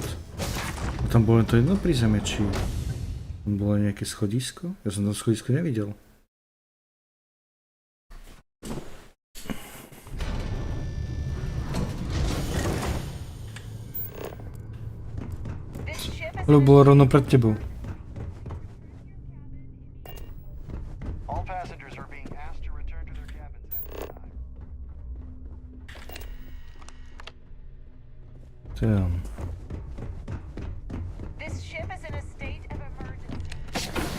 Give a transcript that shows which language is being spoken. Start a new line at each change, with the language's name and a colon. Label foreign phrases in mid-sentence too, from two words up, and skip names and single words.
Slovak: A tam bolo len to jedno prízemie, či tam bolo nejaké schodisko? Ja som tam schodisko nevidel. Ale bolo rovno pred tebou.
English: All passengers are being asked to return to their cabins at this time. Damn. This ship is in a state of emergency.